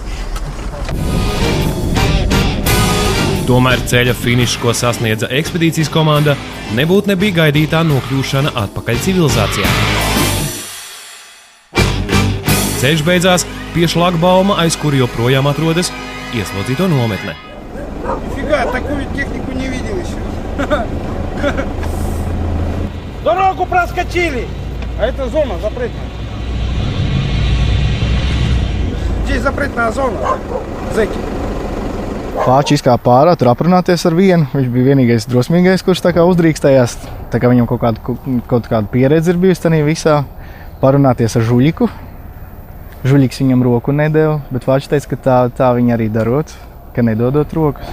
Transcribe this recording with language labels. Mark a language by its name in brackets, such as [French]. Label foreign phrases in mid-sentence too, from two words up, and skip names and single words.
[Latvian] Tomēr ceļa finišs, ko sasniedza ekspedīcijas komanda, nebija gaidītā nokļūšana atpakaļ civilizācijā. Ceļš beidzās pie šlagbauma, aiz kura joprojām atrodas ieslodzīto nometne. [Russian] Нифига, такую технику не видел еще. Дорогу проскочили! А это зона запретная. Здесь запретная зона, зэки. [Latvian] Pāči izkāpa pārā, tur aprunāties ar vienu. Viņš bija vienīgais drosmīgais, kurš tā kā uzdrīkstējās. Tā kā viņam kaut kāda pieredze ir bijusi tajā visā. Parunāties ar žuļiku. Žuļiks viņam roku nedeva, bet Pāči teica, ka tā viņa arī darot, ka nedodot rokas.